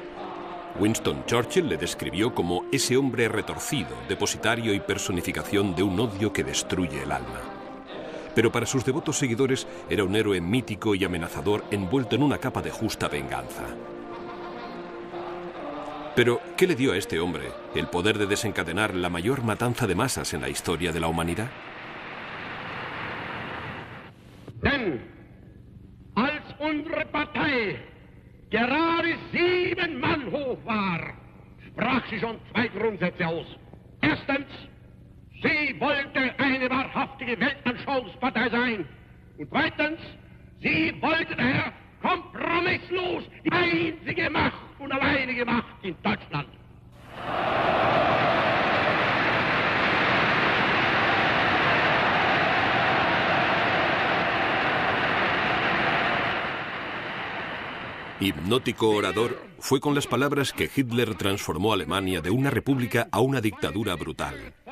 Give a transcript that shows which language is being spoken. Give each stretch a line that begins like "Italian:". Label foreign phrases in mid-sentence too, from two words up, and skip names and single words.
Spanish: Winston Churchill le describió como ese hombre retorcido, depositario y personificación de un odio que destruye el alma. Pero para sus devotos seguidores era un héroe mítico y amenazador envuelto en una capa de justa venganza. Pero, ¿qué le dio a este hombre el poder de desencadenar la mayor matanza de masas en la historia de la humanidad?
German: Denn als unsere Partei gerade 7 Mann hoch war, sprach sie schon 2 Grundsätze aus. Erstens, sie wollte eine wahrhaftige Weltanschauungspartei sein. Und zweitens, sie wollte daher kompromisslos die einzige Macht und alleinige Macht in Deutschland.
Spanish: Hipnótico orador, fue con las palabras que Hitler transformó a Alemania de una república a una dictadura brutal.